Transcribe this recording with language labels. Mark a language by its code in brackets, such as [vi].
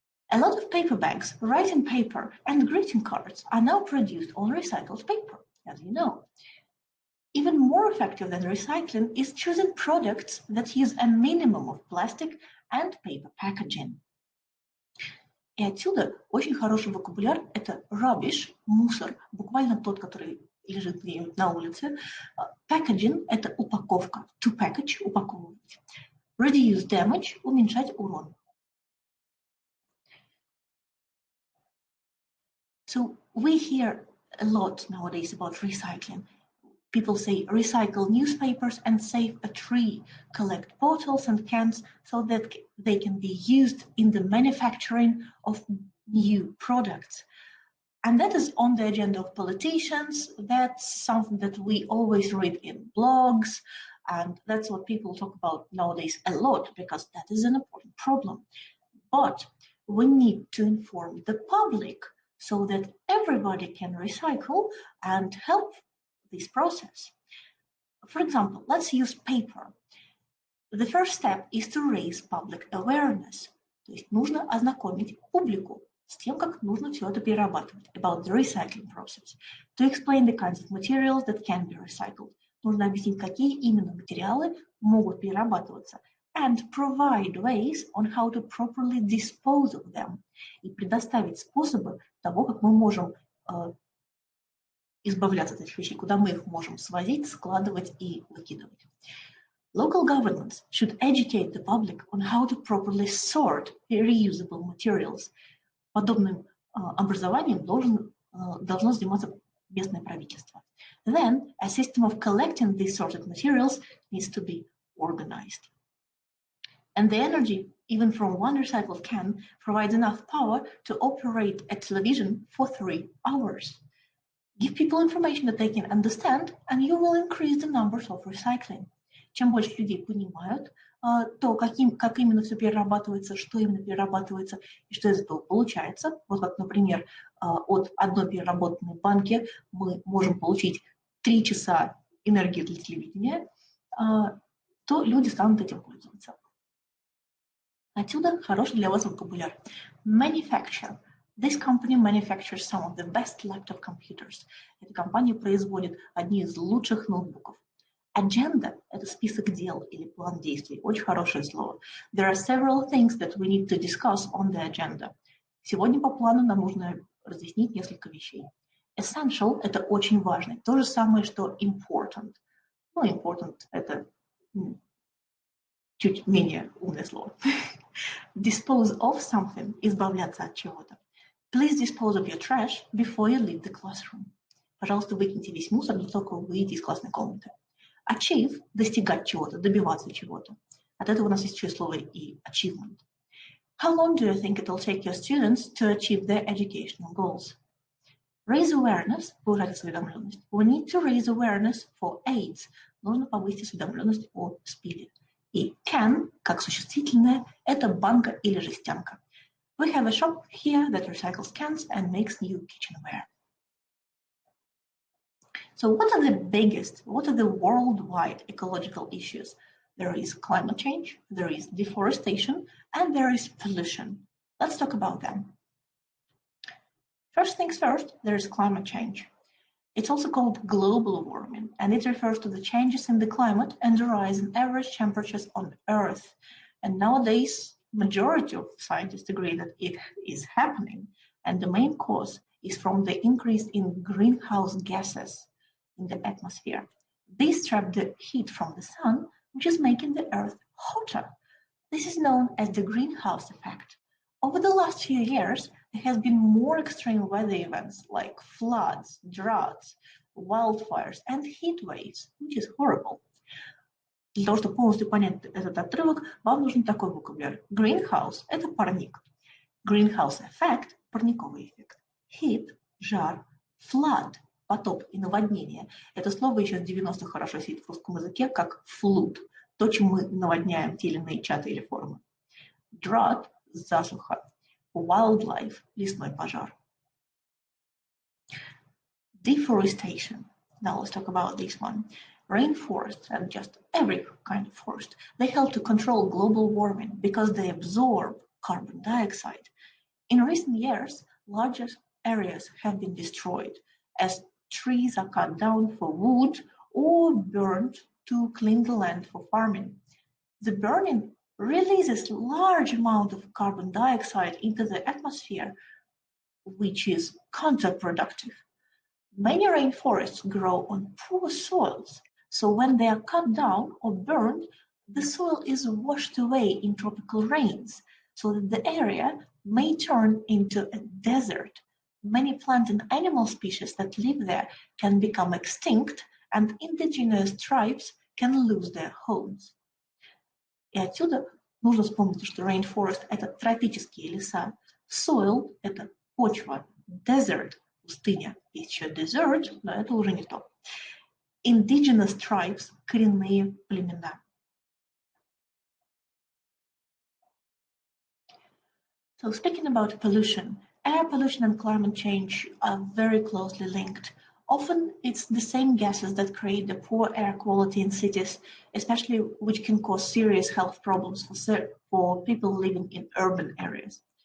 [en] A lot of paper bags, writing paper, and greeting cards are now produced on recycled paper, as you know. Even more effective than recycling is choosing products that use a minimum of plastic and paper packaging. [ru] И отсюда очень хороший вокабуляр – это rubbish, мусор, буквально тот, который лежит где-нибудь на улице. Packaging – это упаковка. [en] To package – [ru] упаковывать. [en] Reduce damage – [ru] уменьшать урон. [en] So we hear a lot nowadays about recycling. People say recycle newspapers and save a tree, collect bottles and cans so that they can be used in the manufacturing of new products. And that is on the agenda of politicians. That's something that we always read in blogs, and that's what people talk about nowadays a lot because that is an important problem. But we need to inform the public so that everybody can recycle and help this process. For example, let's use paper. The first step is to raise public awareness. [ru] То есть нужно ознакомить публику с тем, как нужно все это перерабатывать. [en] About the recycling process. To explain the kinds of materials that can be recycled. [ru] Нужно объяснить, какие именно материалы могут перерабатываться. [en] And provide ways on how to properly dispose of them. [ru] И предоставить способы того, как мы можем избавляться от этих вещей, куда мы их можем свозить, складывать и выкидывать. [en] Local governments should educate the public on how to properly sort reusable materials. [ru] Подобным образованием должно заниматься местное правительство. [en] Then, a system of collecting these sorted materials needs to be organized. And the energy, even from one recycled can, provides enough power to operate a television for 3 hours. Give people information that they can understand, and you will increase the numbers of recycling. [ru] Чем больше людей понимают, то как именно все перерабатывается, что именно перерабатывается и что из этого получается. Вот как, например, от одной переработанной банки мы можем получить 3 часа энергии для телевидения, то люди станут этим пользоваться. Отсюда хороший для вас вокабуляр. Manufacture [en] This company manufactures some of the best laptop computers. [ru] Эта компания производит одни из лучших ноутбуков. Agenda – это список дел или план действий. Очень хорошее слово. [en] There are several things that we need to discuss on the agenda. [ru] Сегодня по плану нам нужно разъяснить несколько вещей. Essential – это очень важно. То же самое, что important. Ну, important – это чуть менее умное слово. [en] Dispose of something – [ru] избавляться от чего-то. [en] Please dispose of your trash before you leave the classroom. [ru] Пожалуйста, выкиньте весь мусор, не только вы выйдете из классной комнаты. Achieve – достигать чего-то, добиваться чего-то. От этого у нас есть еще слово и achievement. [en] How long do you think it will take your students to achieve their educational goals? Raise awareness – [ru] повышать осведомленность. [en] We need to raise awareness for AIDS. [ru] Нужно повысить осведомленность о СПИДе. И can, как существительное, это банка или жестянка. [en] We have a shop here that recycles cans and makes new kitchenware. So what are the worldwide ecological issues? There is climate change, there is deforestation, and there is pollution. Let's talk about them. First things first, there is climate change. It's also called global warming, and it refers to the changes in the climate and the rise in average temperatures on Earth. And nowadays, majority of scientists agree that it is happening, and the main cause is from the increase in greenhouse gases in the atmosphere. These trap the heat from the sun, which is making the Earth hotter. This is known as the greenhouse effect. Over the last few years, there has been more extreme weather events like floods, droughts, wildfires, and heat waves, which is horrible. [ru] Для того, чтобы полностью понять этот отрывок, вам нужен такой вокабуляр. Greenhouse – это парник. [en] Greenhouse effect [ru] – парниковый эффект. Heat – жар. Flood – потоп и наводнение. Это слово еще с 90-х хорошо сидит в русском языке, как flood. То, чем мы наводняем те или иные чаты или форумы. Drought – засуха. Wildlife – лесной пожар. [en] Deforestation. Now let's talk about this one. Rainforests and just every kind of forest, they help to control global warming because they absorb carbon dioxide. In recent years, larger areas have been destroyed as trees are cut down for wood or burned to clean the land for farming. The burning releases large amount of carbon dioxide into the atmosphere, which is counterproductive. Many rainforests grow on poor soils, so when they are cut down or burned, the soil is washed away in tropical rains, so that the area may turn into a desert. Many plant and animal species that live there can become extinct, and indigenous tribes can lose their homes. [ru] И отсюда нужно вспомнить, что rainforest – это тропические леса, soil – это почва, desert – пустыня, есть еще desert, но это уже не то. [en] Indigenous tribes [ru] – коренные племена. [en] So speaking about pollution, air pollution and climate change are very closely linked. Often it's the same gases that create the poor air quality in cities, especially which can cause serious health problems for people living in urban areas.